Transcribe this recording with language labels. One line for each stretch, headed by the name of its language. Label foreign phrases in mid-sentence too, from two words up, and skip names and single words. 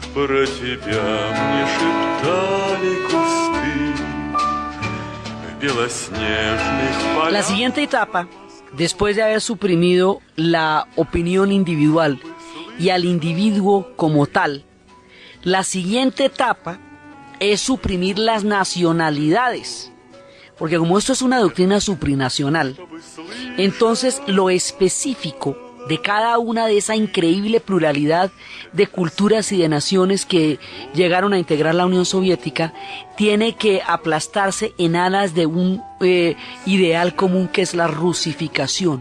Russian: про тебя мне шептали кусты в белоснежных полях.
Spanish: La siguiente etapa, después de haber suprimido la opinión individual y al individuo como tal, la siguiente etapa es suprimir las nacionalidades. Porque como esto es una doctrina supranacional, entonces lo específico de cada una de esa increíble pluralidad de culturas y de naciones que llegaron a integrar la Unión Soviética tiene que aplastarse en alas de un ideal común que es la rusificación.